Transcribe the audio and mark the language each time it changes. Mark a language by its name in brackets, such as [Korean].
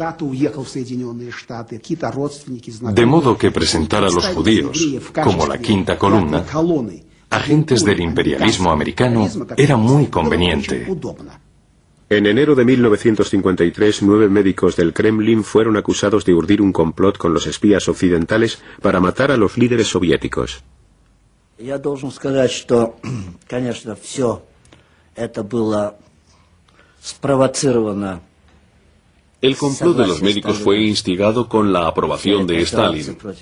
[Spanish] De modo que presentar a los judíos como la quinta columna, agentes del imperialismo americano, era muy conveniente. En enero de 1953, 9 médicos del Kremlin fueron acusados de urdir un complot con los espías occidentales para matar a los líderes soviéticos. [Russian] Я должен сказать, что, конечно, все это было спровоцировано. [Spanish] El complot de los médicos fue instigado con la aprobación de Stalin.